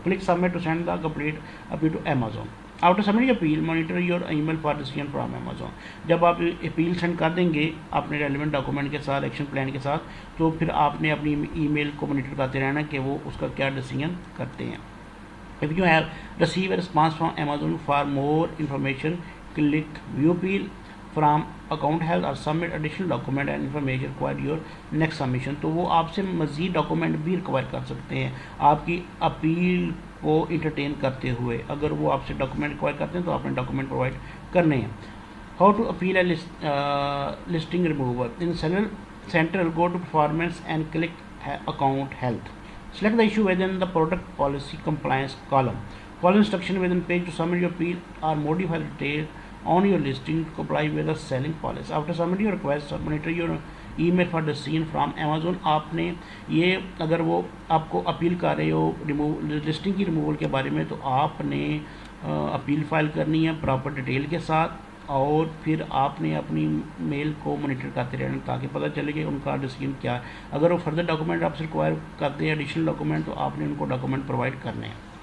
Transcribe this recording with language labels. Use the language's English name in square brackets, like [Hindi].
[English] Click submit to send the complete appeal to Amazon. After submit appeal, monitor your email for decision from Amazon. [Urdu] جب آپ appeal send کر دیں گے اپنے relevant document کے ساتھ, ایکشن پلان کے ساتھ, تو پھر آپ نے اپنی ای میل کو مانیٹر کرتے رہنا کہ وہ اس کا کیا ڈیسیژن کرتے ہیں. [English] If you have received a response from Amazon for more information, click View Appeal from Account Health or submit additional document and information required your next submission. [Urdu] تو وہ آپ سے مزید ڈاکومنٹ بھی ریکوائر کر سکتے ہیں آپ کی اپیل کو انٹرٹین کرتے ہوئے. اگر وہ آپ سے ڈاکومنٹ ریکوائر کرتے ہیں تو آپ نے ڈاکومنٹ پرووائڈ کرنے ہیں. [English] How to appeal a listing removal. In Seller Central, go to performance and click account health. Select the issue within the product policy compliance column. Follow instruction within page to submit your appeal or modify the detail on your listing to comply with the selling policy. After submitting your request, monitor your email for decision from Amazon. [Urdu] آپ نے یہ اگر وہ آپ کو appeal کر رہے ہو listing کی ریموول کے بارے میں تو آپ نے اپیل فائل کرنی ہے پراپر ڈیٹیل کے ساتھ, اور پھر آپ نے اپنی میل کو مانیٹر کرتے رہنا تاکہ پتہ چلے کہ ان کا ڈیسیژن کیا ہے. اگر وہ فردر ڈاکومنٹ آپ سے ریکوائر کرتے ہیں ایڈیشنل ڈاکومنٹ تو آپ نے ان کو ڈاکومنٹ پرووائڈ کرنے ہیں.